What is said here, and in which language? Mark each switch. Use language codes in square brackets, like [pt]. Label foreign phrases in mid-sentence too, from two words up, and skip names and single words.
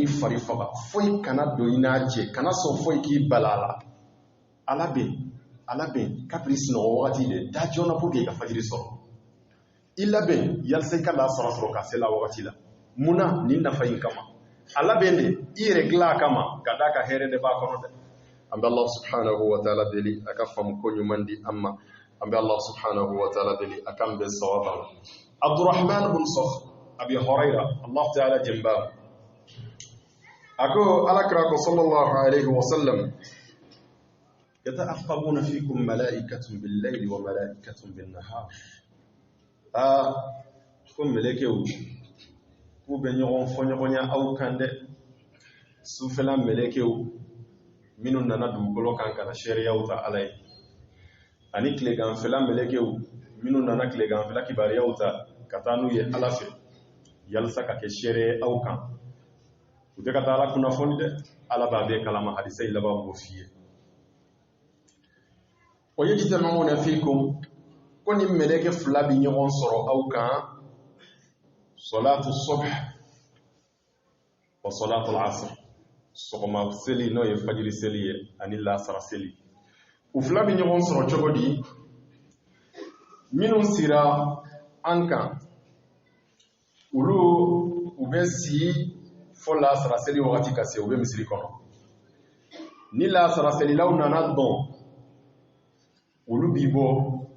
[bm] fari faga foyi kana don i n'a cɛ kana sɔn foyi k'i bala la ala bɛn kabiri sunɔgɔ wagati de da joona [fr] pour que [bm] i ka fajiri sɔrɔ i labɛn yalasa i ka lasara sɔrɔ ka se la wagati la munna nin nafa in kama ala bɛn de i yɛrɛ dilan a kama ka d'a ka hɛrɛ de b'a kɔnɔ dɛ an bɛ [ar] الله سبحانه وتعالى [bm] deli a ka faamu ko ɲuman di an ma an bɛ [ar] الله سبحانه وتعالى [bm] deli a kan bɛn sawaba la Abdurrahman bin Sakhr Abi Hurayra [ar] الله تعالى [bm] jɛnba a ko alakira ko [ar] صلى الله عليه وسلم يتعاقبون فيكم ملائكة بالليل وملائكة بالنهار [bm] ko melekew k'u bɛ ɲɔgɔn fɔ ɲɔgɔnya aw kan dɛ sufɛla melekew minnu nana dugukolo kan kana sariyaw ta ala ye ani tileganfɛla melekew minnu nana tileganfɛla kibaruyaw ta ka taa n'u ye ala fɛ yalasa ka kɛ sariya aw kan u tɛ ka taa ala kunnafoni dɛ ala b'a bɛɛ kalama hadisa yi laban b'o f'i ye o [ar] يجتمعون فيكم [bm] ko ni meleke fila bi ɲɔgɔn sɔrɔ aw kan [ar] صلاة الصبح وصلاة العصر [bm] sɔgɔma seli n'o ye fajiri seli ye ani lasara seli u fila bi ɲɔgɔn sɔrɔ cogo di minnu sira an kan olu u bɛ si fo lasara seli wagati ka se u bɛ misiri kɔnɔ ni lasara selilaw nana dɔn olu b'i bɔ